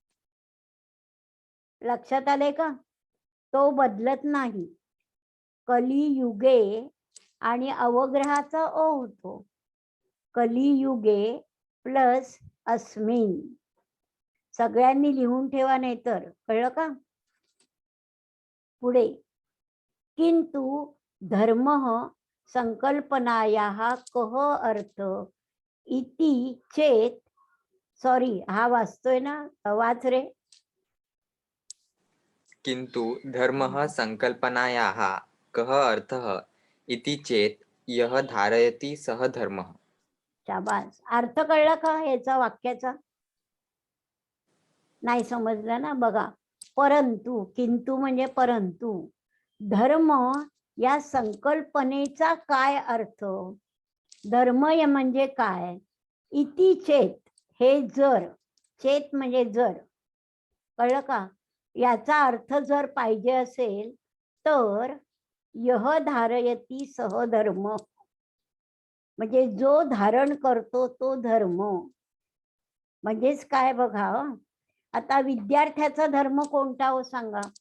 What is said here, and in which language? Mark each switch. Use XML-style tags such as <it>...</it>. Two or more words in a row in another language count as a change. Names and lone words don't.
<mr>लक्षात आले का? तो बदलत नाही. कलियुगे आणि अवग्रहाचा अ होतो.</mr> <sa>कलियुगे प्लस अस्मिन.</sa> <mr>सगळ्यांनी लिहून ठेवा, नाही तर. कळलं का? पुढे,</mr> <sa>किंतु धर्म संकल्पनायाः कः अर्थ इति चेत.</sa> <mr>सॉरी, हा वाचतोय ना, वाच रे.</mr> <sa>किन्तु धर्मः संकल्पनायाः कः अर्थः इति चेत् यः धारयति सः धर्मः.</sa> <mr>शाबास. अर्थ कळला का याचा, वाक्याचा? नाही समजलं ना. बघा, परंतु, किंतु म्हणजे परंतु, धर्म या संकल्पनेचा काय अर्थ, धर्म म्हणजे काय,</mr> <sa>इति चेत,</sa> <mr>हे जर, चेत म्हणजे जर, कळलं का, याचा अर्थ जर पाहिजे असेल तर</mr> <sa>यह धारयती सहधर्म,</sa> <mr>म्हणजे जो धारण करतो तो धर्म. म्हणजेच काय बघा, आता विद्यार्थ्याचा धर्म कोणता हो सांगा?</mr>